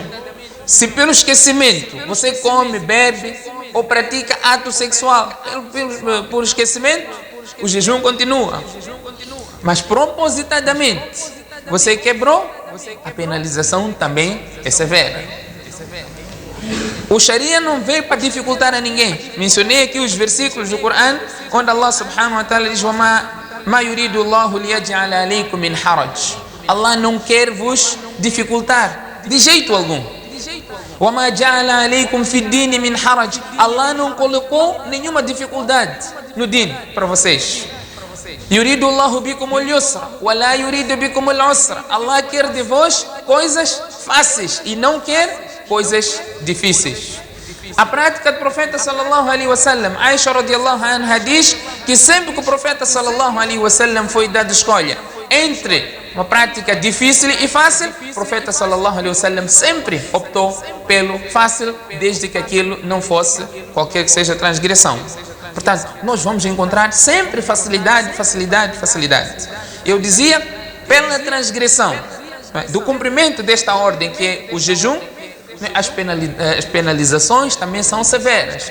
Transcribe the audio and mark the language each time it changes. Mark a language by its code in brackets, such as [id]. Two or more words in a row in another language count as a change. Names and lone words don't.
[pt] Se pelo esquecimento você come, bebe ou pratica ato sexual por esquecimento, o jejum continua. Mas propositadamente você quebrou, a penalização também é severa. O Sharia não veio para dificultar a ninguém. Mencionei aqui os versículos do Corão, onde Allah [ar] سبحانه وتعالى [pt] diz [ar] ما يريد الله ليجعل عليكم من حرج. [pt] Allah não quer vos dificultar de jeito algum. [ar] وما جعل عليكم في الدين من حرج. [pt] Allah não colocou nenhuma dificuldade no din para vocês. [ar] يريد الله بكم اليسر ولا يريد بكم العسر. [pt] Allah quer de vós coisas fáceis e não quer coisas difíceis. A prática do profeta [ar] صلى الله عليه وسلم, [pt] Aisha [ar] رضي الله عنها [pt] diz que sempre que o profeta [ar] صلى الله عليه وسلم [pt] foi dado escolha entre uma prática difícil e fácil, o profeta [ar] صلى الله عليه وسلم [pt] sempre optou pelo fácil, desde que aquilo não fosse qualquer que seja transgressão. Portanto, nós vamos encontrar sempre facilidade, facilidade, facilidade. Eu dizia, pela transgressão do cumprimento desta ordem que é o jejum, as penalizações também são severas.